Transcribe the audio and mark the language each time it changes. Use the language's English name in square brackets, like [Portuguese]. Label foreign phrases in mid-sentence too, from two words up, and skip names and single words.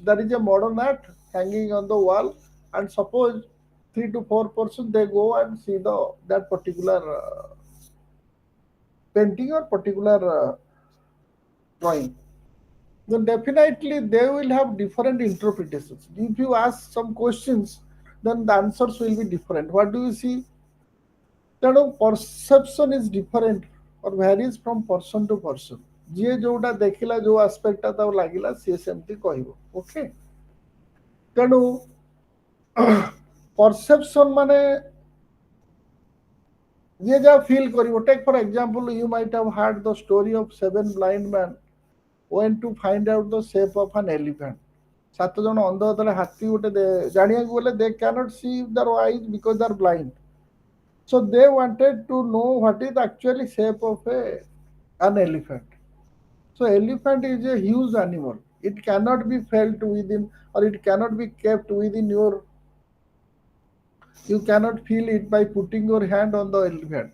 [English] There is a modern art hanging on the wall, and suppose 3 to 4 persons they go and see the that particular painting or particular drawing. Then definitely they will have different interpretations. If you ask some questions, then the answers will be different. What do you see? ତେଣୁ perception is different or varies from person to person. [Odia] ଯିଏ ଯୋଉଟା ଦେଖିଲା ଯୋଉ ଆସ୍ପେକ୍ଟଟା ତାକୁ ଲାଗିଲା ସିଏ ସେମିତି କହିବ. ଓକେ. ତେଣୁ perception ମାନେ ଯିଏ ଯାହା ଫିଲ୍ କରିବ. [English] Take for example, you might have heard the story of 7 blind men went to find out the shape of an elephant. [Odia] 7 ଜଣ ଅନ୍ଧ ଯେତେବେଳେ ହାତୀ ଗୋଟେ ଜାଣିବାକୁ ଗଲେ [English] they cannot see their eyes because they are blind. So they wanted to know what is the actually shape of an elephant. So elephant is a huge animal. It cannot be felt within or it cannot be kept within your. You cannot feel it by putting your hand on the elephant.